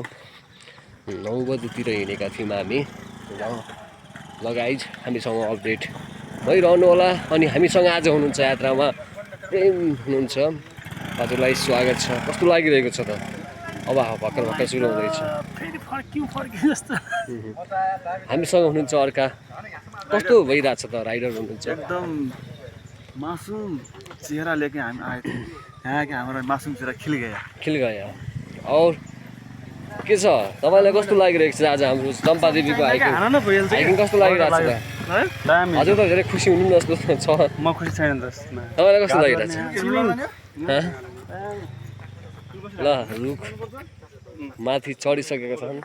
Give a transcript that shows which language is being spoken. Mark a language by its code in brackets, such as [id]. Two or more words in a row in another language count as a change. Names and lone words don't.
[ne] 9 बजेतिर हिँडेका थियौँ हामी ल गाइज हामीसँग अपडेट भइरहनु होला। अनि हामीसँग आज हुनुहुन्छ यात्रामा प्रेम हुनुहुन्छ, हजुरलाई स्वागत छ। कस्तो लागिरहेको छ त? अब भर्खर भर्खर सुरु हुँदैछ। हामीसँग हुनुहुन्छ अर्का, कस्तो भइरहेछ त? राइडर हुनुहुन्छ, [hi] एकदम मासूम चेहरा लेके हामी आए थे। यहाँ के हाम्रो मासूम चेहरा खिल गया। [ne] और के छ तपाईँलाई कस्तो लागिरहेको छ आज हाम्रो चम्पादेवीको हाइकिङ कस्तो लागिरहेको छ त? हजुर त धेरै खुसी हुनु जस्तो छ। म खुसी छैन त। तपाईँलाई कस्तो लागिरहेको छ? ल रुख माथि चढिसकेका छन्।